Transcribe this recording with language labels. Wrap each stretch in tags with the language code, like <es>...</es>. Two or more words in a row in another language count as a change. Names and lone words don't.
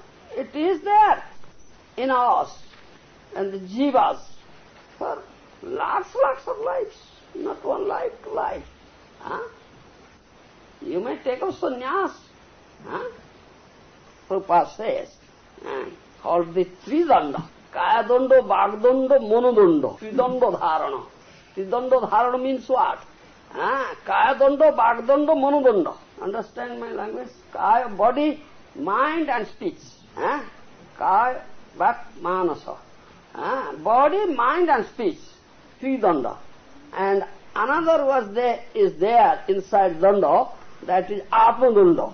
<en>It is there in us and the jivas for lots of lives, not one life, 2 life. You may take up sannyas. Prabhupada says, called the Tridanda.</en> <sa>Kaya danda, Bhagdanda, Monodanda, Tridanda dharana. Tridanda dharana</sa> <en>means what?</en> <sa>Kaya danda, Bhagdanda, Monodanda.</sa> <en>Understand my language? Kaya, body, mind and speech.</en> <sa>Kaya, Bhak, Manasa.</sa> <en>Body, mind and speech. Tridanda. And another is there inside danda, that is Atmadanda.</en>